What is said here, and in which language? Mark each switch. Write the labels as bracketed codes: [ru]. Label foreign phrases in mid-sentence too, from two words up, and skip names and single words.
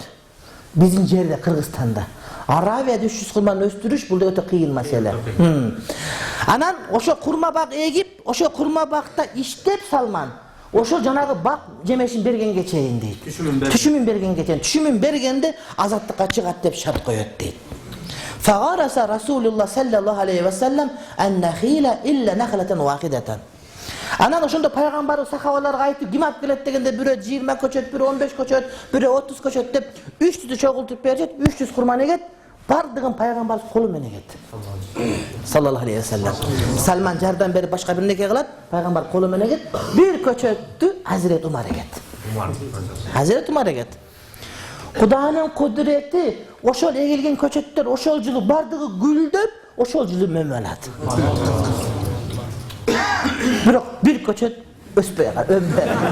[ky] Биздин жерде Кыргызстанда Аравияда 300 курманы өстүрүш бул өтө кыйын маселе. Анан ошо курма бак эгип, ошо курма бакта иштеп Салман ошо жанагы бак жемешин бергенге чейин дейт. Түшүмүн бергенге чейин. Түшүмүн бергенде азаттыкка чыгат деп шарт коёт дейт. [ar] فغرس رسول الله صلى الله عليه وسلم النخل إلا نخلة واحدة. [ky] Анан ошондо пайгамбар сахабаларга айтып, ким алып келет дегенде бирөө 20 көчөт, бирөө 15 көчөт, бирөө 30 көчөт деп 300 чогултуп берет, 300 курман эгет, бардыгын пайгамбар колу менен эгет. [ar] صلى الله عليه وسلم. [ky] Салман жардам берип башка бир неке кылат, пайгамбар колу менен эгет, бир көчөттү Hazret Umar эгет. Hazret Umar эгет. Куданын кудурети, ошол эгилген көчөттөр ошол жылы бардыгы гүлдөп, ошол жылы мөмө алат. Бирок бир көчөт өспөй калат, өнбөй.